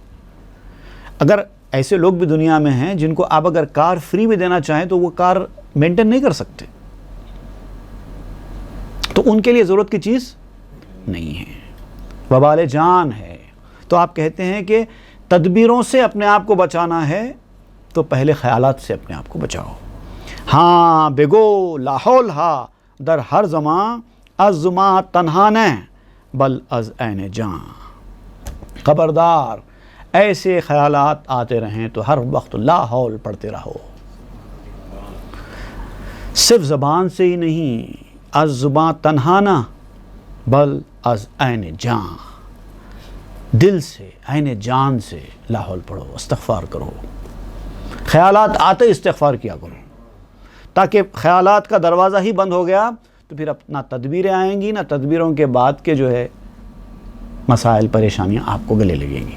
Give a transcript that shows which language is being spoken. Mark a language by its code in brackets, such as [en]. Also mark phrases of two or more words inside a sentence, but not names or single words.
[ur] اگر ایسے لوگ بھی دنیا میں ہیں جن کو آپ اگر [en] car free [ur] میں دینا چاہیں تو وہ [en] car maintain [ur] نہیں کر سکتے، تو ان کے لیے ضرورت کی چیز نہیں ہے، وبال جان ہے۔ تو آپ کہتے ہیں کہ تدبیروں سے اپنے آپ کو بچانا ہے تو پہلے خیالات سے اپنے آپ کو بچاؤ۔ [fa] ہاں بگو لاحول ہا در ہر زمان از زمان تنہا نہ بل از عین جان، [ur] خبردار ایسے خیالات آتے رہیں تو ہر وقت لا حول پڑھتے رہو، صرف زبان سے ہی نہیں، [fa] از زبان تنہا نہ بل از عین جان، [ur] دل سے، عین جان سے لا حول پڑھو، استغفار کرو، خیالات آتے استغفار کیا کرو، تاکہ خیالات کا دروازہ ہی بند ہو گیا تو پھر اب نہ تدبیریں آئیں گی، نہ تدبیروں کے بعد کے جو ہے مسائل، پریشانیاں آپ کو گلے لگیں گی۔